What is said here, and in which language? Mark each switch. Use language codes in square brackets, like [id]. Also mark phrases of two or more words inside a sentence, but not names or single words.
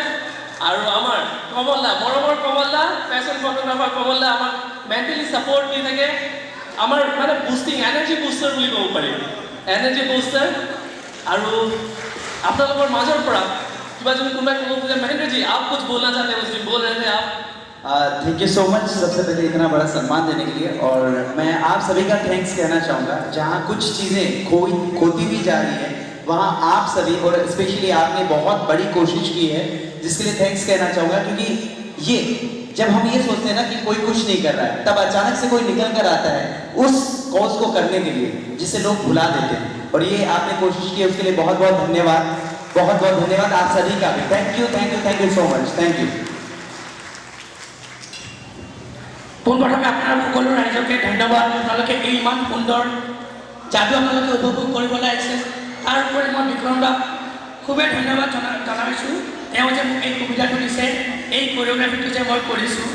[as] আৰু আমাৰ কমলদা, মৰমৰ কমলদা, [en] fashion photographer [as] কমলদা আমাক [en] mentally support [as] দি থাকে। আমাৰ মানে বুষ্টিং, [en] energy booster [as] বুলি ক'ব পাৰি, [en] energy booster. [as] আৰু আপোনালোকৰ মাজৰ পৰা কিবা যদি কোনোবাই ক'ব খোজে, মহেন্দ্ৰজী [hi] आप कुछ बोलना चाहते हैं, उसमें बोल रहे थे आप। [en] thank you so much [hi] सबसे पहले इतना बड़ा सम्मान देने के लिए, और मैं आप सभी का थैंक्स कहना चाहूँगा। जहाँ कुछ चीज़ें खोती भी जा रही हैं, वहाँ आप सभी और स्पेशली आपने बहुत बड़ी कोशिश की है, जिसके लिए थैंक्स कहना चाहूँगा। क्योंकि ये जब हम ये सोचते हैं ना कि कोई कुछ नहीं कर रहा है, तब अचानक से कोई निकल कर आता है उस कॉज को करने के लिए जिसे लोग भुला देते हैं, और ये आपने कोशिश की, उसके लिए बहुत बहुत धन्यवाद आप सभी का भी। [en] thank you so much, thank you. [as] পোনপ্ৰথমে আপোনাৰ সকলো ৰাইজকে ধন্যবাদ। আপোনালোকে এই ইমান সুন্দৰ যাদু আপোনালোকে উপভোগ কৰিবলৈ আহিছে। তাৰ উপৰি মই বিক্ৰম দাক খুবেই ধন্যবাদ জনাইছোঁ, তেওঁ যে মোক এই সুবিধাটো দিছে, এই কোৰিঅ'গ্ৰাফীটো যে মই কৰিছোঁ।